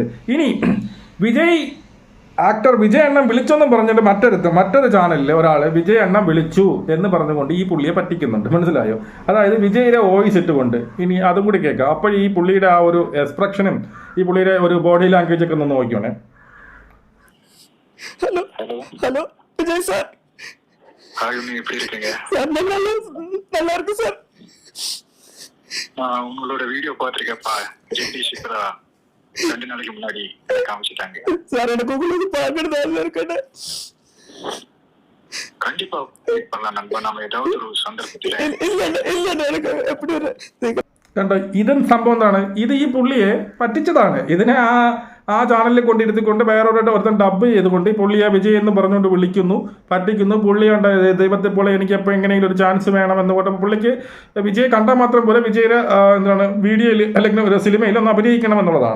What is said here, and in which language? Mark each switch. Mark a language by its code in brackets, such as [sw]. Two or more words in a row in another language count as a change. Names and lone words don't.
[ml] ഇനി ആക്ടർ വിജയ് അണ്ണൻ വിളിച്ചെന്നും പറഞ്ഞിട്ട് മറ്റൊരു ചാനലിൽ ഒരാൾ വിജയ് അണ്ണൻ വിളിച്ചു എന്ന് പറഞ്ഞുകൊണ്ട് ഈ പുള്ളിയെ പറ്റിക്കുന്നുണ്ട്. മനസ്സിലായോ? അതായത് വിജയിലെ വോയിസ് ഇട്ടുകൊണ്ട്. ഇനി അതും കൂടി കേൾക്കാം. അപ്പോൾ ഈ പുള്ളിയുടെ ആ ഒരു എക്സ്പ്രഷനും ഈ പുള്ളിയുടെ ഒരു [en] body language [ml] ഒക്കെ ഒന്ന് നോക്കിയോണേ. [ta] ஹலோ ஹலோ விஜய் சார். எப்படி இருக்கீங்க சார்? நல்லா இருக்கு சார். நான் உங்களோட வீடியோ பார்த்திருக்கேன்ப்பா. ஜெயந்தி சித்ரா 2 நாளைக்கு முன்னாடி காமிச்சிட்டாங்க சார். எனக்கு உங்களுக்கு பார்க்கறதா இருக்கேன். கண்டிப்பா பண்ணலாம் நண்பா. நம்ம ஏதாவது ஒரு சந்தர்ப்பத்தில் இல்ல எனக்கு எப்படி [ml] കണ്ടോ? ഇതും സംഭവം എന്താണ്? ഇത് ഈ പുള്ളിയെ പറ്റിച്ചതാണ്. ഇതിനെ ആ ചാനലിൽ കൊണ്ടിരുത്തിക്കൊണ്ട് ഒരുത്തൻ ഡബ് ചെയ്തുകൊണ്ട് ഈ പുള്ളിയെ വിജയ് എന്ന് പറഞ്ഞുകൊണ്ട് വിളിക്കുന്നു, പറ്റിക്കുന്നു. പുള്ളിയുണ്ട് ദൈവത്തെ പോലെ എനിക്ക് എപ്പോൾ എങ്ങനെയെങ്കിലും ഒരു ചാൻസ് വേണം എന്ന് പറഞ്ഞപ്പോൾ പുള്ളിക്ക് വിജയ് കണ്ടാൽ മാത്രം പോലെ വിജയുടെ വീഡിയോയിൽ അല്ലെങ്കിൽ ഒരു സിനിമയിൽ ഒന്ന് അഭിനയിക്കണം എന്നുള്ളതാണ്.